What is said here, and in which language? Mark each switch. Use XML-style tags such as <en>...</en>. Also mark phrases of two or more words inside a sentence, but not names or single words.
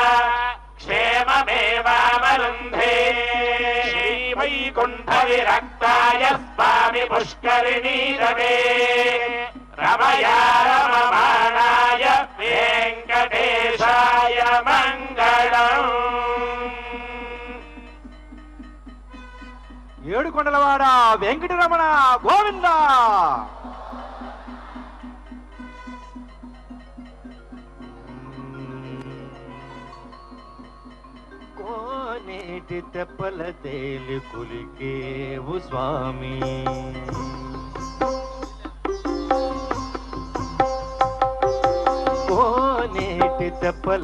<sa>क्षेममेवावरुन्धे श्रीवैकुण्ठविरक्ताय स्वामि पुष्करिणीरवे रमया रममाणाय वेङ्कटेशाय मङ्गलम्</sa> <te>ఏడుకొండలవాడ వెంకటరమణ గోవింద. కోనేటి తెప్పల తేలి కులికేవు స్వామి, కోనేటి తెప్పల</te>